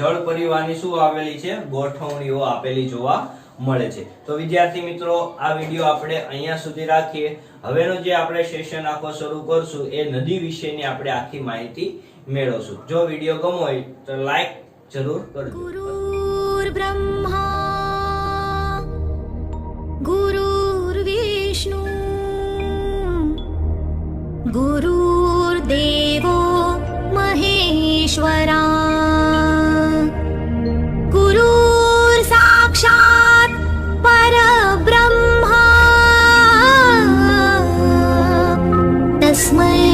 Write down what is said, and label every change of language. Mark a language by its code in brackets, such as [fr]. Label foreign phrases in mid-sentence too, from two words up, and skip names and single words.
[gu] જળ પરિવહનની શું આવેલી છે, ગોઠવણીઓ આપેલી જોવા મળે છે. તો વિદ્યાર્થી મિત્રો, આ વિડીયો આપણે અહીંયા સુધી રાખીએ. હવેનો જે આપણે સેશન આખો શરૂ કરશું એ નદી વિશેની આપણે આખી માહિતી મેળવશું. જો વિડીયો ગમ્યો હોય તો લાઈક જરૂર કરજો. [sa] गुरुर्ब्रह्मा गुरुर्विष्णु गुरुर्देवो महेश्वरा गुरुर् साक्षात् परब्रह्मा तस्मै